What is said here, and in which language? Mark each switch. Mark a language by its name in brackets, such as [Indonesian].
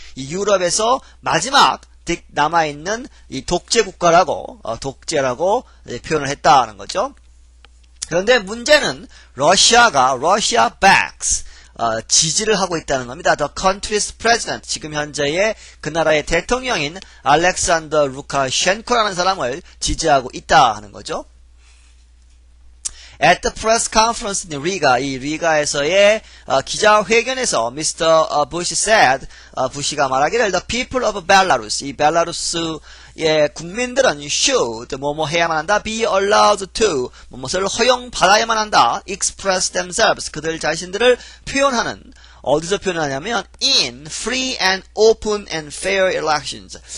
[Korean] 이 유럽에서 마지막 남아있는 이 독재 국가라고, 독재라고 표현을 했다는 거죠. 그런데 문제는 러시아 backs, 지지를 하고 있다는 겁니다. [English] The country's president, [Korean] 지금 현재의 그 나라의 대통령인 알렉산더 루카셴코라는 사람을 지지하고 있다 하는 거죠. [English] At the press conference in Riga, [Korean] 이 리가에서의 기자회견에서 [English] Mr. Bush said, [Korean] 부시가 말하기를 [English] the people of Belarus, [Korean] 이 벨라루스의 국민들은 [English] should, [Korean] 뭐뭐 해야만 한다, [English] be allowed to, [Korean] 뭐뭐를 허용받아야만 한다, [English] express themselves, [Korean] 그들 자신들을 표현하는, 어디서 표현하냐면 [English] in free and open and fair elections,